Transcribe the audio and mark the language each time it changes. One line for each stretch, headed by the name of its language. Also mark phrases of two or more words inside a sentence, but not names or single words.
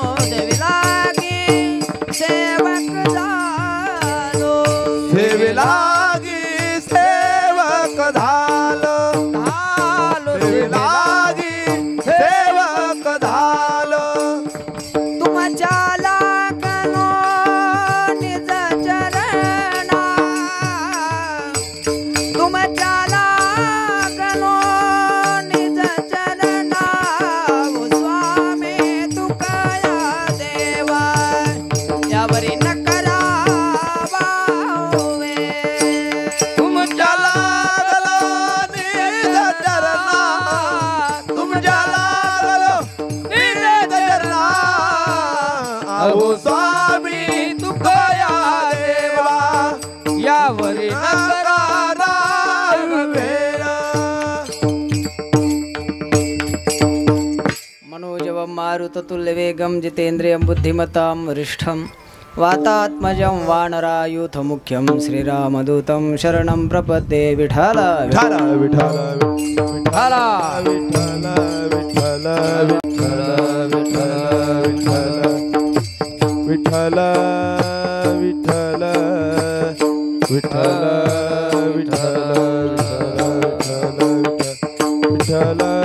Marathi: सेविला की सेवक झालो। सेविला की सेवक झालो। सेविला की सेवक झालो। तुमच्या लागलो निज चरणा। तुमच्या लागलो निज चरणा। ओ स्वामी तुकया देवा यावरी न करावा होवे। तुमच्या लागलो निज चरणा। तुमच्या लागलो निज चरणा। अहो स्वामी तुकया देवा यावरी नकारा वेळा।
Sanskrit: मनोजवं मारुततुल्यवेगं जितेन्द्रियं बुद्धिमतां वरिष्ठं वातात्मजं वानरायूथमुख्यं श्रीरामदूतं शरणं प्रपद्ये। विठ्ठल विठ्ठल विठ्ठल विठ्ठल विठ्ठल विठ्ठल विठ्ठल विठ्ठल विठ्ठल विठ्ठल विठ्ठल विठ्ठल विठ्ठल